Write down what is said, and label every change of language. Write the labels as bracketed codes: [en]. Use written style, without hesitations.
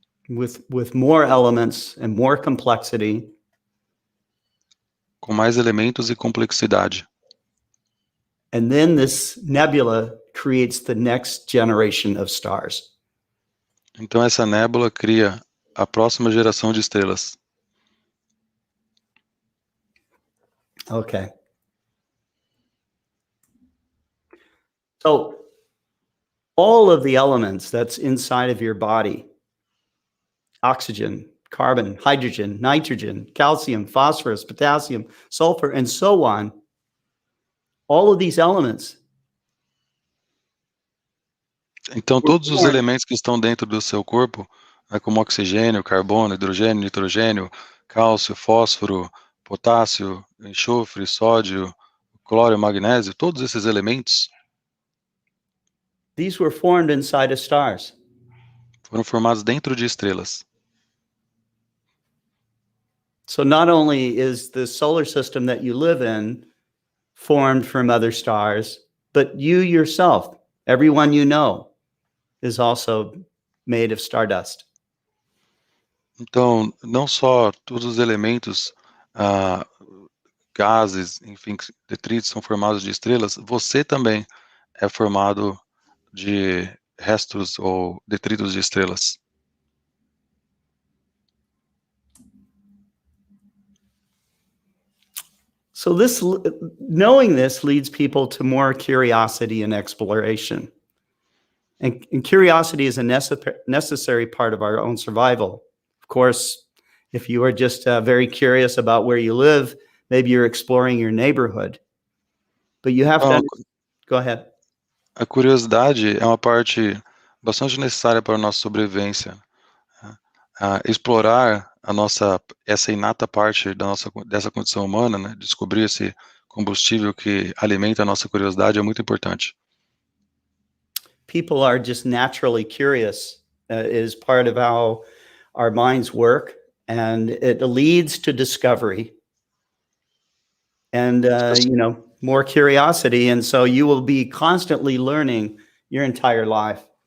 [en] with more elements and more complexity. [pt] com mais elementos e complexidade. [en] And then this nebula creates the next generation of stars. [pt] Então essa nébula cria a próxima geração de estrelas. [en] Okay. So all of the elements that's inside of your body, oxygen, carbon, hydrogen, nitrogen, calcium, phosphorus, potassium, sulfur, and so on, all of these elements. [pt] Então todos os elementos que estão dentro do seu corpo, como oxigênio, carbono, hidrogênio, nitrogênio, cálcio, fósforo, potássio, enxofre, sódio, cloro, magnésio, todos esses elementos [en] These were formed inside of stars. [pt] foram formados dentro de estrelas. [en] So not only is the solar system that you live in formed from other stars, but you yourself, everyone you know, is also made of stardust. [pt] Então, não só todos os elementos, gases, enfim, detritos são formados de estrelas, você também é formado de restos ou detritos de estrelas. [en] So knowing this leads people to more curiosity and exploration. And curiosity is a necessary part of our own survival. Of course, if you are just very curious about where you live, maybe you're exploring your neighborhood. But you have to... Go ahead. [pt] A curiosidade é uma parte bastante necessária para a nossa sobrevivência. Explorar essa inata parte dessa condição humana, né? Descobrir esse combustível que alimenta a nossa curiosidade é muito importante. [en] People are just naturally curious. It is part of how our minds work, and it leads to discovery and more curiosity, and so you will be constantly learning your entire life.